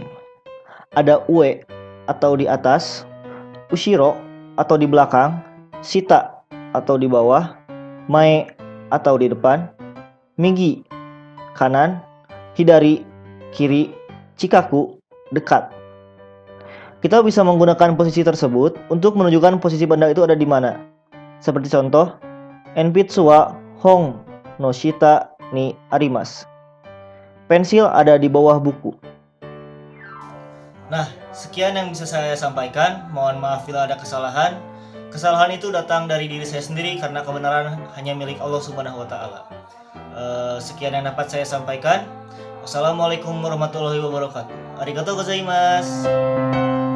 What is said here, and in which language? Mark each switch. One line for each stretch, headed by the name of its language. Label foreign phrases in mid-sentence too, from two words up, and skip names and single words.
Indonesian: Ada ue atau di atas, ushiro atau di belakang, shita atau di bawah, mae atau di depan, migi kanan, hidari kiri, Chikaku, dekat. Kita bisa menggunakan posisi tersebut untuk menunjukkan posisi benda itu ada di mana. Seperti contoh,
Japanese: 鉛筆はほんの下にあります.
Indonesian: Pensil ada di bawah buku. Nah, sekian yang bisa saya sampaikan. Mohon maaf bila ada kesalahan. Kesalahan itu datang dari diri saya sendiri karena kebenaran hanya milik Allah
Arabic: سبحانه وتعالى.
Indonesian: Sekian yang dapat saya sampaikan.
Arabic: والسلام عليكم ورحمة الله وبركاته.
Japanese: ありがとうございます.